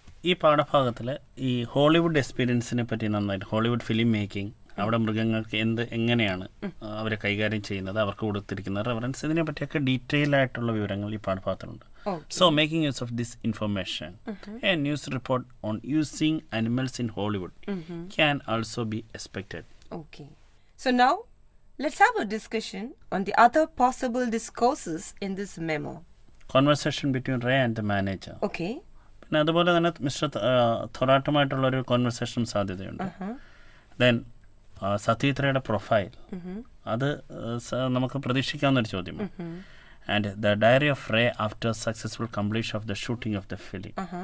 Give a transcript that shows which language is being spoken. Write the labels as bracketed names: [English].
[Malayalam] ഈ പാഠഭാഗത്തിൽ ഈ ഹോളിവുഡ് എക്സ്പീരിയൻസിനെ പറ്റി നന്നായിട്ട്, ഹോളിവുഡ് ഫിലിം മേക്കിംഗ്, അവിടെ മൃഗങ്ങൾക്ക് എങ്ങനെയാണ് അവരെ കൈകാര്യം ചെയ്യുന്നത്, അവർക്ക് കൊടുത്തിരിക്കുന്ന റെഫറൻസ്, ഇതിനെ പറ്റിയൊക്കെ ഡീറ്റെയിൽ ആയിട്ടുള്ള വിവരങ്ങൾ ഈ പാഠഭാഗത്തിലുണ്ട്. [English] So making use of this information a news report on using animals in Hollywood can also be expected. Okay. So now let's have a discussion on the other possible discourses in this memo. Conversation between Ray and the manager. Okay. [Malayalam] പിന്നെ അതുപോലെ തന്നെ mister തൊറാട്ടുമായിട്ടുള്ള ഒരു conversation സാധ്യതയുണ്ട്. Then സതീത്രയുടെ profile, അത് നമുക്ക് പ്രതീക്ഷിക്കാവുന്ന ഒരു ചോദ്യമാണ്. [English] And the diary of Ray after successful completion of the shooting of the film.